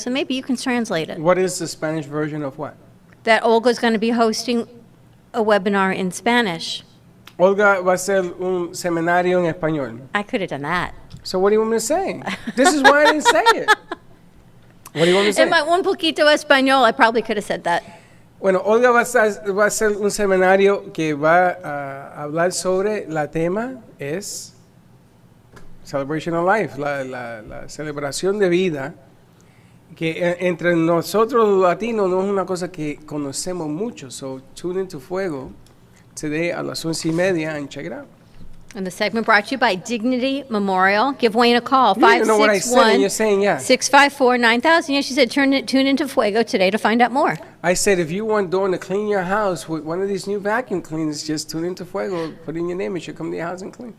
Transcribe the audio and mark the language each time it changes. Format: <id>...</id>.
<en>So maybe you can translate it. What is the Spanish version of what? That Olga's going to be hosting a webinar in Spanish.</en> <es>Olga va a hacer un seminario en español.</es> <en>I could have done that. So what do you want me to say? This is why I didn't say it. What do you want me to say? In my</en> <es>un poquito español,</es> <en>I probably could have said that.</en> <es>Bueno, Olga va a hacer un seminario que va a hablar sobre la tema es Celebration of Life, la celebración de vida, que entre nosotros los latinos no es una cosa que conocemos mucho.</es> <en>So tune into Fuego today</en> <es>a las 11:30</es> <en>and check it out. And the segment brought to you by Dignity Memorial. Give Wayne a call, 561-654-9000. Yeah, she said tune into Fuego today to find out more. I said if you want Dawn to clean your house with one of these new vacuum cleaners, just tune into Fuego, put in your name, and she'll come to your house and clean.</en>